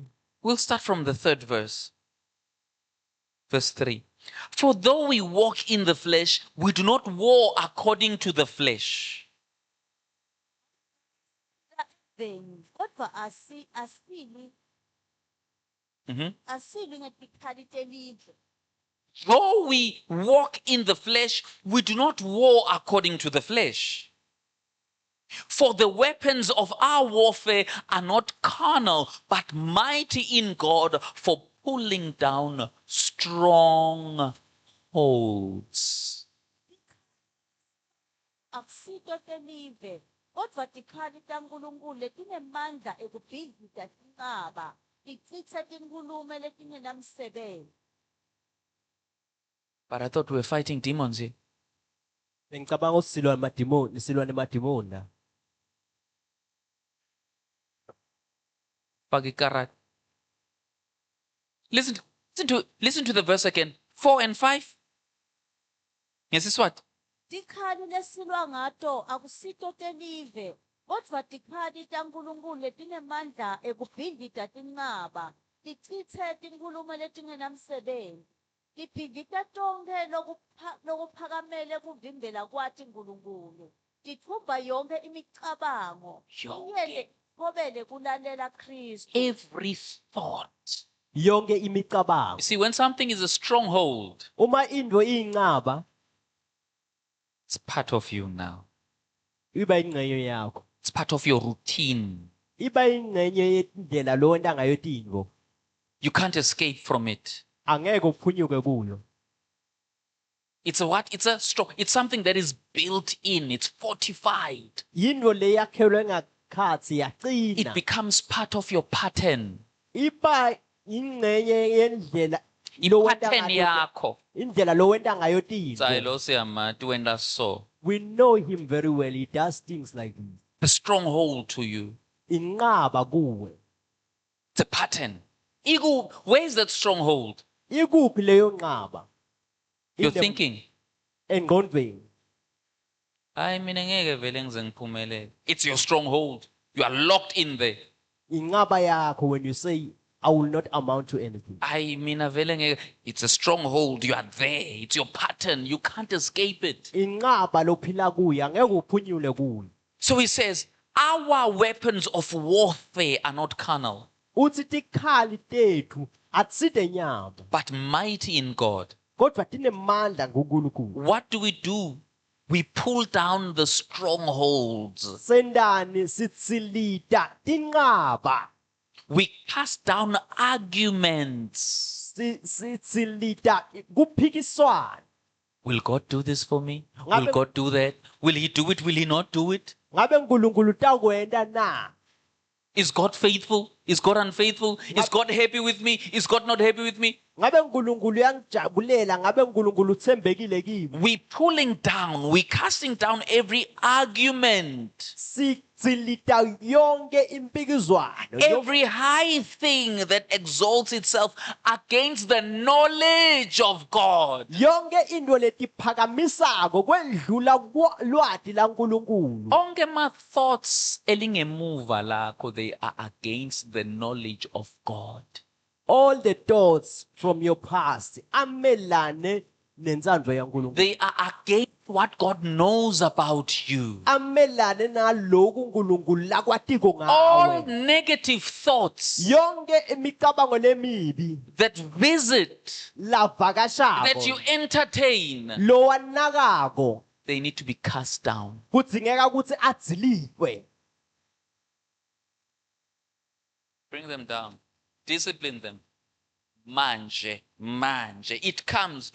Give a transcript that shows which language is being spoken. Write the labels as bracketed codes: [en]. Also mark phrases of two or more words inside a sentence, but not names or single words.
[en] We'll start from the third verse. Verse 3. For though we walk in the flesh, we do not war according to the flesh. [ss] Kodwa asili Mhm. asili ngetikhalite live. [en] Though we walk in the flesh, we do not war according to the flesh. For the weapons of our warfare are not carnal, but mighty in God for pulling down strongholds. [ss] Akusito telive. Kodwa tikhali taNkulunkulu letinemandla ekubhidlika tinqaba. Tichitsa tinkhulumo letingenamsebenzi. [en] But I thought we were fighting demons here. [ss] Ngicabanga usilwa nemadimoni, silwa nemadimoni. Pagikarat. [en] Listen to the verse again. 4 and 5. Yes, it's what? [ss] Tikhali lesilwa ngato akusito telive. Kodwa tikhali taNkulunkulu letinemandla ekubhidlika tinqaba. Tichitse tinkhulumo letingenamsebenzi. Tiphindita tonke lokuphakamele kuvimbela kwati nkulunkulu. Tithumba yonke imicabango. Iyele kobele kulalela Kristu. [en] Every thought. [ss] Yonke imicabango. [en] You see, when something is a stronghold, [ss] Uma into iyinqaba, [en] it's part of you now. [ss] iba ingcenye yakho. [en] It's part of your routine. [ss] Iba ingcenye yendlela lo wenta ngayo tinto. [en] You can't escape from it. [ss] Angeke uphunyuke kuyo. [en] It's a what? It's something that is built in. It's fortified. [ss] Yinto leyakhelwe ngakhatsi [en] It [ss] yaqina. [en] becomes part of your pattern. [ss] Iba ingcenye yendlela lo wenta [en] Pattern [ss] ngayo. yakho. Indlela lo wenta ngayo tinto. Sayilo siyamati wenda so. [en] We know him very well. He does things like this. The stronghold to you. [ss] Inqaba kuwe. [en] It's a pattern. Ego, where's that stronghold? [ss] Ikuphi leyo nqaba? [en] You're thinking. [ss] Engqondweni. Hayi mina ngeke vele ngize ngiphumelele. [en] It's your stronghold. You are locked in there. [ss] Inqaba yakho [en] when you say I will not amount to anything. I mean, it's a stronghold. You are there. It's your pattern. You can't escape it. [ss] Inqaba lophila kuyo angeke uphunyule kuyo. [en] So he says, our weapons of warfare are not carnal, [ss] Uthi tikhali tethu atside nyama [en] but mighty in God. [ss] kodwa tinemandla nguNkulunkulu. [en] What do? We pull down the strongholds. [ss] Sendani sitsilita tinqaba. [en] We cast down arguments. [ss] Sitsilita kuphikiswana. [en] Will God do this for me? Will God do that? Will he do it? Will he not do it? [ss] Ngabe uNkulunkulu utakwenza na? [en] Is God faithful? Is God unfaithful? Is God happy with me? Is God not happy with me? [ss] Ngabe uNkulunkulu uyangijabulela, ngabe uNkulunkulu uthembekile kimi. [en] We pulling down, we casting down every argument, [ss] Sitsilita yonke impikizwano, [en] every high thing that exalts itself against the knowledge of God. [ss] yonke into letiphakamisako kwendlula lwati laNkulunkulu. Onke [en] my thoughts [ss] elingemuva lakho, [en] they are against the knowledge of God. All the thoughts from your past [ss] amelane nenzandvo yaNkulunkulu. [en] They are against what God knows about you. [ss] Amelane naloku uNkulunkulu lakwatiko [en] All [ss] ngawe. [en] negative thoughts [ss] Yonke imicabango lemibi [en] that visit, that you [ss] lavakashako [en] entertain, [ss] lowanakako [en] they need to be cast down. [ss] kudzingeka ukuthi adzilitwe. [en] Bring them down. Discipline them. Manje. It comes.